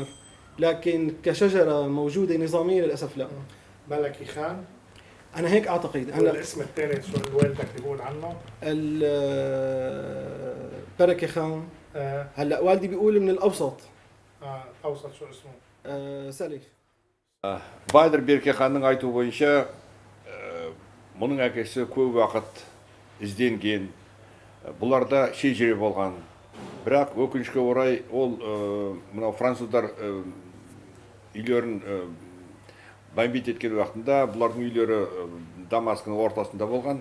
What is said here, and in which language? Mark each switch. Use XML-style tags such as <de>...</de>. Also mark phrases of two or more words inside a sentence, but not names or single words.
<ar>لكن كشجرة موجودة نظامية للأسف لا. ملكي خان. أنا هيك أعتقد. أنا الاسم الثاني شو والدك بيقول عنه؟ بركة خان. هلا والدي بيقول من الأوسط. أوسط شو اسمه؟ سالي.</ar> <kk>Байдыр Берке ханның айтуы бойынша, мұның әкесі көп уақыт ізденген, бұларда шежіре болған. Бірақ өкінішке орай ол мынау француздар үйлерін бомбить еткен уақытында, бұлардың үйлері Дамаскінің ортасында болған.</kk>